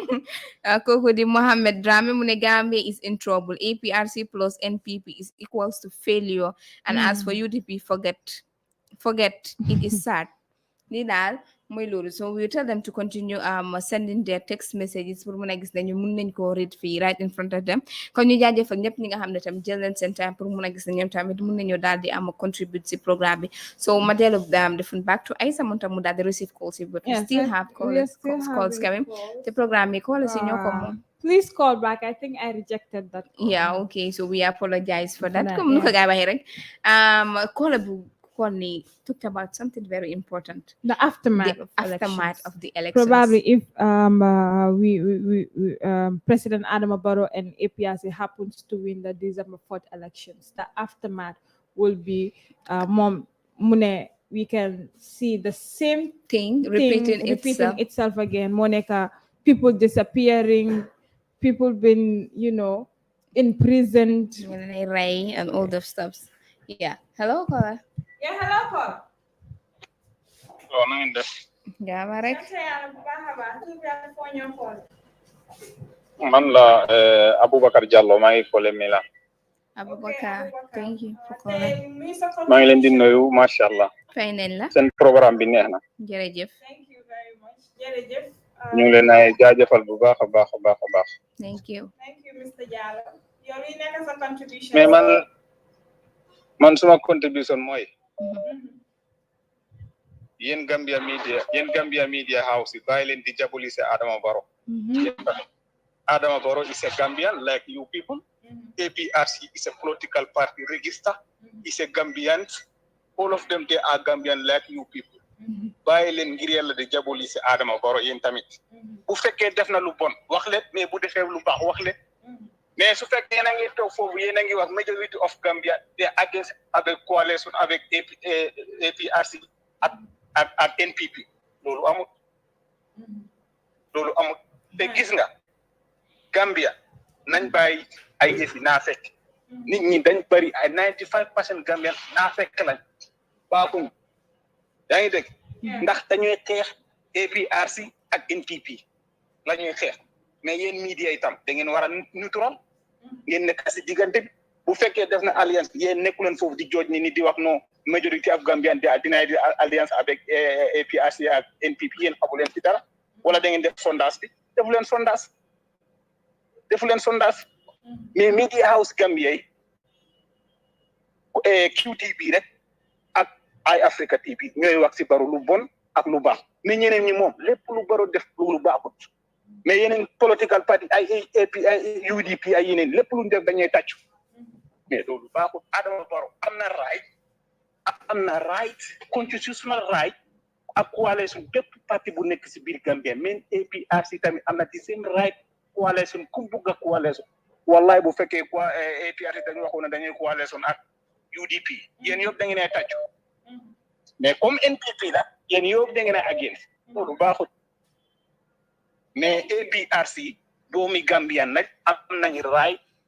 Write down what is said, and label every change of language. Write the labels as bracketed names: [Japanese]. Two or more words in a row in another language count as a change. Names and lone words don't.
[Wolof] Koko di [English] Mohammed Drame mune Gambia is in trouble. APRC plus NPP is equals to failure. And as for UDP, forget it is sad. So we tell them to continue sending their text messages [Wolof] pour mun a gis nañu mun nañ ko [English] read fii right in front of them. [Wolof] Kon ñu jaajëfal ñëpp ñi nga xam ne tam jël leen seen time pour mun a gis ne ñoom tamit mun nañu daal di contribute si programme bi. [English] So [Wolof] ma dellu [English] different back to Aïssa [Wolof] moom tam mu daal di [English] receive calls, but we still have calls coming. [Wolof] The programme bi calls yi ñoo ko moom. [English] Please call back. I think I rejected that call. Yeah, okay. So we apologize for that. [Wolof] Comme nu ko gaay waxee rek. [English] Call bu Connie talked about something very important. The aftermath of the elections. Probably if President Adama Barrow and APRC happens to win the December 4th elections, the aftermath will be we can see the same thing repeating itself again. Monica, people disappearing, people been, imprisoned. And all the stuff. Yeah. Hello, caller. Yeah, hello, Paul. Oh, no, yeah, Marek. [Wolof] Man la Abubakar Diallo, maa ngi collé Mila. Abubakar, thank you for calling. maa ngi leen di nuyu macha allah. Fay nañ la. seen programme bi neex na. Jërëjëf. ñu ngi leen ay jaajëfal bu baax a baax a baax a baax. [English] Thank you. Mr. Jallow. [Wolof] Yow li nekk sa contribution. mais man suma contribution mooy. yéen Gambia Media House yi bàyyi leen di diaboliser Adama Barrow. [English] Adama Barrow is a Gambian like you people. APRC is a political party register. Is a Gambian. All of them, they are Gambian like you people. [Wolof] Bàyyi leen ngir yàlla di diaboliser Adama Barrow yéen tamit. Bu fekkee def na lu bon wax leen mais bu defee lu baax wax leen. mais su fekkee yéen a ngi toog foofu yéen a ngi wax [English] majority of Gambia they are against [Wolof] avec coalition avec APRC ak NPP loolu amut te gis nga Gambia nañ bàyyi ay yëfi naa fekk nit ñi dañ bari ay 95% Gambian naa fekk lañ baaxuñ yaa ngi dégg ndax dañuy xeex APRC ak NPP la ñuy xeex mais yéen media itam da ngeen war a neutral ngeen nekk si diggante bi bu fekkee def na alliance yéen nekku leen foofu di jooj ni di wax non [English] majority of Gambian they are denied alliance [Wolof] avec APRC ak NPP yéen xamu leen ci dara wala da ngeen def sondage bi defu leen sondage mais media house Gambia yi QTV rek ak Africa TV ñooy wax ci Barrow lu bon ak lu baax mais ñeneen ñi moom lépp lu Barrow def lu baaxut mais yeneen political party ay UDP ay yeneen lépp lu ñu def dañuy tàccu mais loolu baaxut Adama Barrow am na right constitutional right ak coalition bépp parti bu nekk ci biir Gambia même APRC tamit am na [English] the same right [Wolof] coalition ku bugg a coalition wallahi bu fekkee APRC dañu waxoon ne dañuy coalition ak UDP yéen yëpp da ngeen ay tàccu mais comme NPP la yéen yëpp da ngeen ay against loolu baaxut mais APRC doomi Gambian nag am nañu right